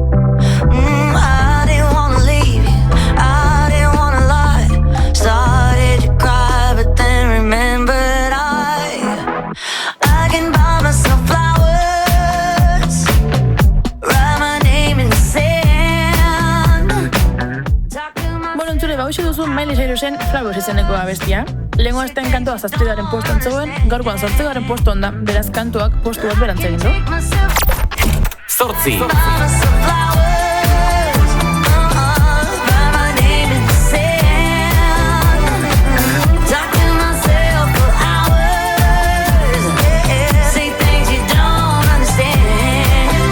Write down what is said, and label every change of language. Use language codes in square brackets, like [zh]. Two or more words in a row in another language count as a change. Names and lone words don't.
[en] I didn't wanna leave you, I didn't wanna lie. Started to cry, but then remembered I can buy myself flowers, write my name in the sand. [eu] Bueno, entzule, hauxe duzu Miley Cyrusen Flowers izeneko abestia. Lehengo astean kantua 7. postuan zegoen, gaurkoan 8. postuan da, beraz kantuak postu bat berantzegin du. 8. [en] Buy myself flowers, write my name in the sand. Talk to myself for hours, say things you don't understand.